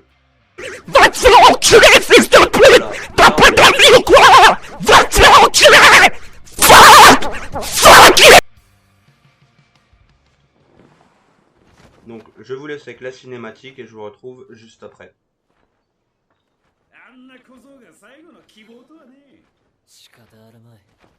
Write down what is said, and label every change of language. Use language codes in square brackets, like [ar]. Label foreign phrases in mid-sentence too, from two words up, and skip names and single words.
[fr] Va te faire enculer, fils de pute! T'as pas d'avis ou quoi? Va te faire enculer! Fuck! Donc je vous laisse avec la cinématique et je vous retrouve juste après. [ja] あんな小僧が最後の希望とはね。仕方あるまい。